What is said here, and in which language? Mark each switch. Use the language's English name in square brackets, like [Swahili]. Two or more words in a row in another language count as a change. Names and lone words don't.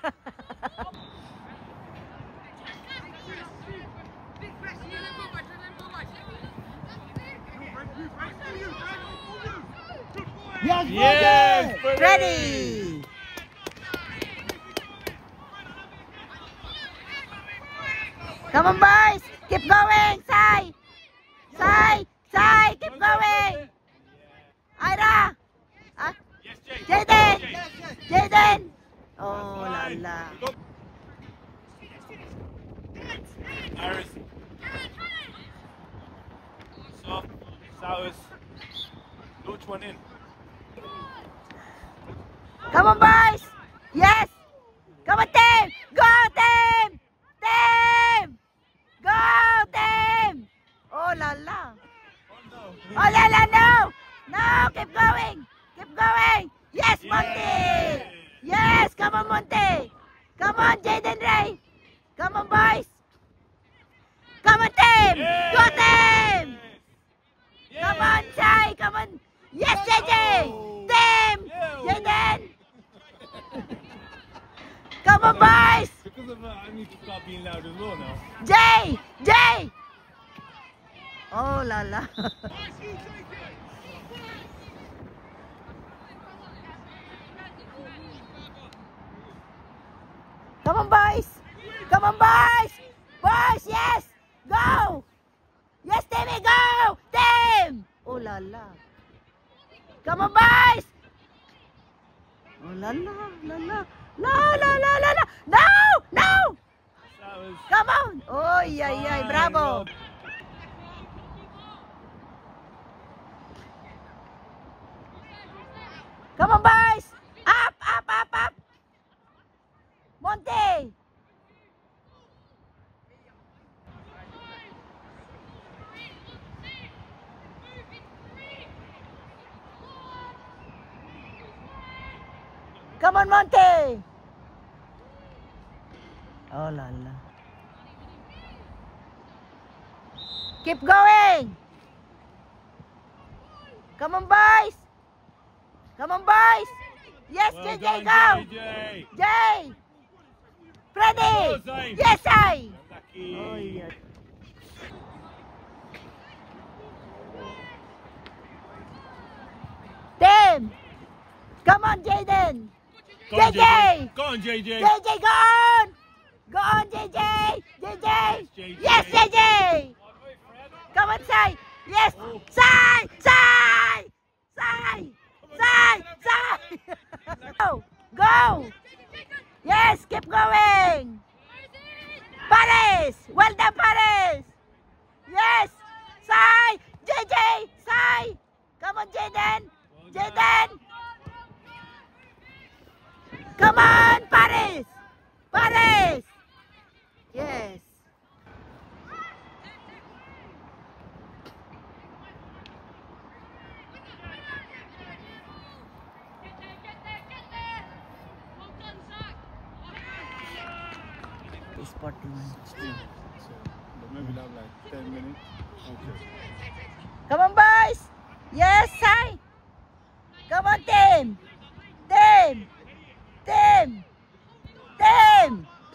[English] Yes, Ready! Come on, boys! Keep going! Sai! Sai! Sai! Keep going! Ira! Jaden! Jaden! Oh la la! Iris. Soft. Sours. Launch one in. Come on, boys! Yes! Come on, team! Go, team! Team! Go, team! Oh la la! Oh la la, no! No, keep going! Keep going! Yes, Monty! Yes, come on, Monty! Come on, Jaden Ray! Come on, boys! Come on, team! Go, team! Come on, Sai! Come on! Yes, JJ! Team! Jaden! Come on, boys! Because of that, I need to start being loud as well now. Jay! Jay! Oh la la! Come on, boys! Come on, boys! Boys, yes! Go! Yes, Timmy, go! Tim! Oh la la! Come on, boys! Oh la la la la! No, no, no, no, no! No! No! Sours. Come on! Oh, yeah, bravo! Come on, boys! Up, up, up, up! Monte! Come on, Monte! Oh, la la. Keep going! Come on, boys! Come on, boys! Yes, Well JJ, done, go! JJ. Jay! Freddy! Well done. Yes, I! Lucky. Oh, yeah. Tim! Come on, Jaden! Go on, JJ! Go on, JJ. JJ, go on! Go on, JJ! JJ! Yes, JJ! Come on, Sai! Yes! Sai! Sai! Sai! Sai! Sai! Go! Go! Yes, keep going! Paris! Well done, Paris! Yes! Sai! JJ! Sai! Come on, Jaden! Jaden! Come on, Paris! Paris! Yes. It's 41. So maybe have like 10 minutes. Okay. Come on, boys! Yes, Sai! Come on, team! Team! Team! Team!